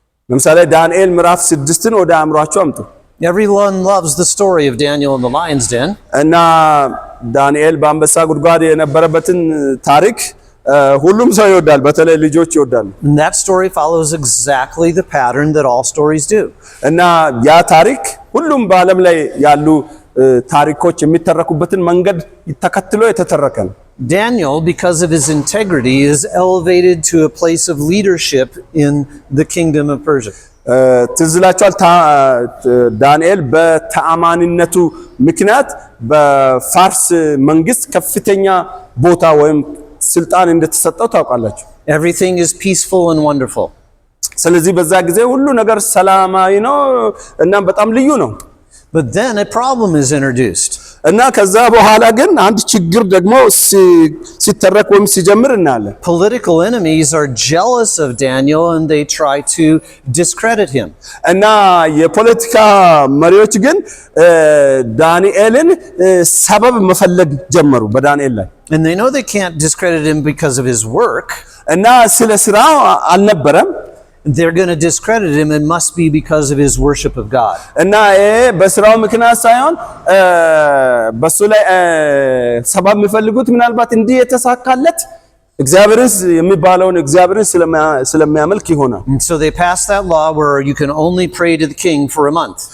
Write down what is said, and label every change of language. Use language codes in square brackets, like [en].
[am] ለምሳሌ ዳንኤል ምዕራፍ 6ን ወደ አእምሯችሁ አምጡ። [en] Everyone loves the story of Daniel in the lion's den. [am] እና ዳንኤል በአንበሳ ጉድጓድ የነበረበትን ታሪክ ሁሉም ሰው ይወዳል፣ በተለይ ልጆች ይወዳሉ። [en] And that story follows exactly the pattern that all stories do. [am] እና ያ ታሪክ ሁሉም በዓለም ላይ ያሉ ታሪኮች የሚተረኩበትን መንገድ ተከትሎ የተተረከ ነው። [en] Daniel, because of his integrity, is elevated to a place of leadership in the kingdom of Persia. [am] ትዝላችኋል ዳንኤል በተአማኒነቱ ምክንያት በፋርስ መንግስት ከፍተኛ ቦታ ወይም ስልጣን እንደተሰጠው ታውቃላችሁ። [en] Everything is peaceful and wonderful. [am] ስለዚህ በዛ ጊዜ ሁሉ ነገር ሰላማዊ ነው እና በጣም ልዩ ነው። [en] But then a problem is introduced. [am] እና ከዛ በኋላ ግን አንድ ችግር ደግሞ ሲተረክ ወይም ሲጀምር እናያለን። [en] Political enemies are jealous of Daniel and they try to discredit him. [am] እና የፖለቲካ መሪዎች ግን ዳንኤልን ሰበብ መፈለግ ጀመሩ በዳንኤል ላይ። [en] And they know they can't discredit him because of his work. [am] እና ስለ ስራው አልነበረም። [en] They're going to discredit him. It must be because of his worship of God. [am] እና በስራው ምክንያት ሳይሆን በሱ ላይ ሰበብ የሚፈልጉት ምናልባት እንዲህ የተሳካለት እግዚአብሔርን የሚባለውን እግዚአብሔርን ስለሚያመልክ ይሆናል። [en] So they passed that law where you can only pray to the king for a month.